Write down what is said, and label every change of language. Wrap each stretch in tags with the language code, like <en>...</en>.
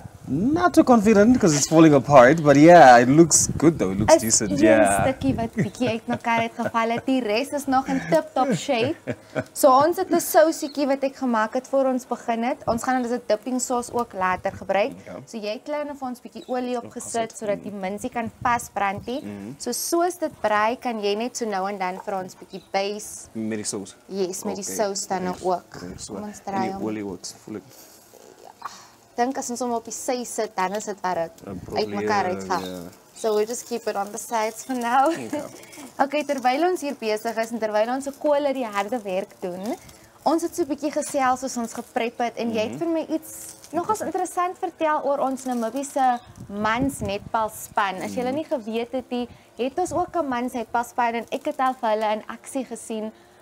<en>Not too confident because it's falling apart, but yeah, it looks good though. It looks decent.</en> <af>Is</af> <en>Yeah.</en> <af>een stukkie wat bietjie uit mekaar het geval het. Die res is nog</af> <en>in tip-top shape.</en> <af>So ons het 'n sousiekie wat ek gemaak het voor ons begin het. Ons gaan dit as 'n dipping sauce ook later gebruik. So jy het klein vir ons bietjie olie opgesit sodat die minsie kan vasbrand nie. So soos dit brei kan jy net so nou en dan vir ons bietjie base. Met die saus. Yes, met die saus dan nou ook. So, Ons draai en hom. die olie</af> <en>works fully.</en> <af>Dink as ons hom op die sy sit, dan is dit wat dit</af> <en>probably,</en> <af>uit mekaar uitval.</af> <en>yeah. So we'll just keep it on the sides for now.</en> <af>Okay, terwyl ons hier besig is en terwyl ons se kole die harde werk doen, ons het so 'n bietjie gesels soos ons geprep het en jy het vir my iets nogals interessant vertel oor ons Namibiese mans netbalspan. As julle nie geweet het nie, het ons ook 'n mans netbalspan en ek het al vir hulle in aksie gesien.</af>